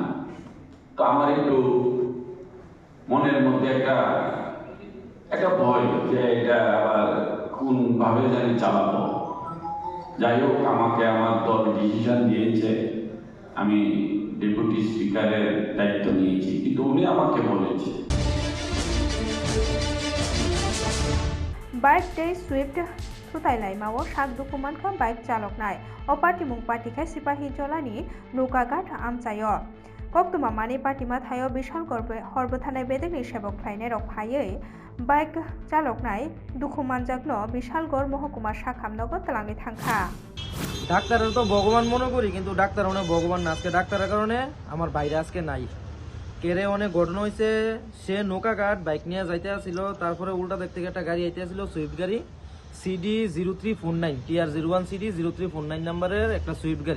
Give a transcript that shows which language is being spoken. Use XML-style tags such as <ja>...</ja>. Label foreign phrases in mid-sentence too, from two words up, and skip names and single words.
<bn>তো আমার একটু মনের মধ্যে একটা ভয় যে এটা আবার কোন ভাবে জানি চালাবো। যাই হোক, আমাকে আমার দল ডিসিশন দিয়েছে, আমি</bn> <en>deputy speaker's</en> <bn>দায়িত্ব নিয়েছি, কিন্তু উনি আমাকে বলেছে</bn> <trp>बाइक डे स्विफ्ट थुताइलाइमाओ सात दुखुमानखा बाइक चालक नाय अपार्टिमुं पार्टिखा सिपाही जलानि नौकाघाट आमचायो कक्तुमा माने पार्टिमा थायो विशाल हरबथानाय बेदेगनि सेबक फ्लाइनाय रखफायै बाइक चालक नाय दुखुमानजागनो विशालगढ़ महकुमा साखामनगर तलांनि थांखा</trp> <bn>ডাক্তারের তো ভগবান মনে করি, কিন্তু ডাক্তার অনেক ভগবান না। আজকে ডাক্তারের কারণে আমার বাইরে আজকে নাই। কেড়ে অনেক ঘটনা হয়েছে, সে নৌকাঘাট বাইক নিয়ে যাইতে আসছিল, তারপরে উল্টা দিক থেকে একটা গাড়ি আইতে আসছিল, সুইফট গাড়ি CD0349 TR01 CD0349 নাম্বারের একটা সুইফট গাড়ি।</bn>